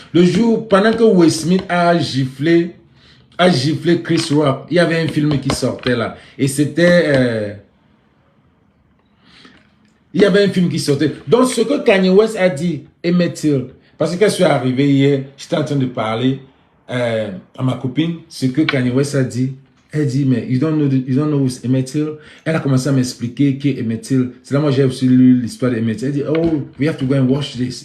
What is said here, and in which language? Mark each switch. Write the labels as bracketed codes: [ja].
[fr] Le jour, pendant que Will Smith a giflé Chris Rock, il y avait un film qui sortait là. Et c'était... il y avait un film qui sortait. Donc, ce que Kanye West a dit, Emmett Till, parce que quand je suis arrivé hier, j'étais en train de parler à ma copine, ce que Kanye West a dit. Elle dit, mais [en] you don't know who's Emmett Till? [fr] Elle a commencé à m'expliquer qui est Emmett Till. C'est là moi j'ai aussi lu l'histoire d'Emmett Till. Elle dit, [en] oh, we have to go and watch this.